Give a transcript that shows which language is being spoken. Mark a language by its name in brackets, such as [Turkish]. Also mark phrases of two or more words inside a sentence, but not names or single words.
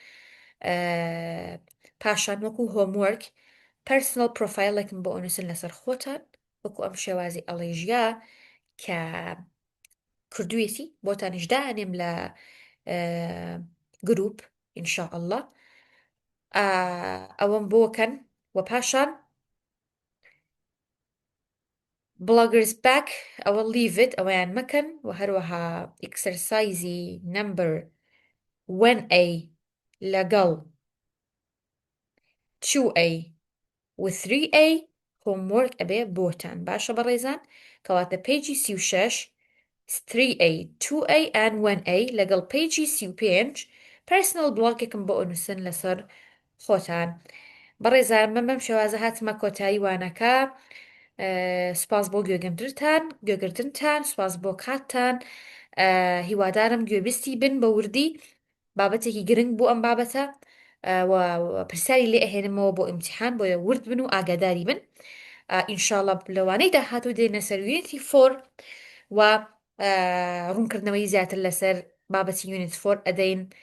[Central Kurdish] پاشان وەکو [English] homework personal profile [Central Kurdish] بۆ ئەنووسن لەسەر خۆتان وەکو ئەم شێوازی ئەڵێژیا کە کردوویەتی بۆتانیش دانێم لە گروپ [Arabic] ئینشاء الله [Central Kurdish] ئەوەم بۆکەن و پاشان [English] bloggers back [Central Kurdish] ئەوە [English] leave it [Central Kurdish] ئەوەیان مەکەن و هەروەها [English] exercise number 1A [Central Kurdish] لەگەڵ 2A و 3A homework ئەبێ بۆتان باشە بەڕێزان کەواتە پیجی 36 3A [English] 2A and 1A [Central Kurdish] لەگەڵ پیجی 35 [English] personal blogێکم [Central Kurdish] بۆ ئەنووسن لەسەر خۆتان بەڕێزان من بەم شێوازە هاتمە کۆتایی وانەکە سوپاس بۆ گوێگرتنتان سوپاس بۆ کاتتان هیوادارم گوێبیستی بن بە وردی بابەتێکی گرنگ بوو ئەم بابەتە پرسیاری لێ ئەهێنمەوە بۆ ئیمتیحان بۆیە ورد بن و ئاگاداری بن ئینشاءڵڵا لەوانەی داهاتوو دێنە سەر یونیتی 4 و ڕوونکردنەوەی زیاتر لەسەر بابەتی یونیت 4 ئەدەین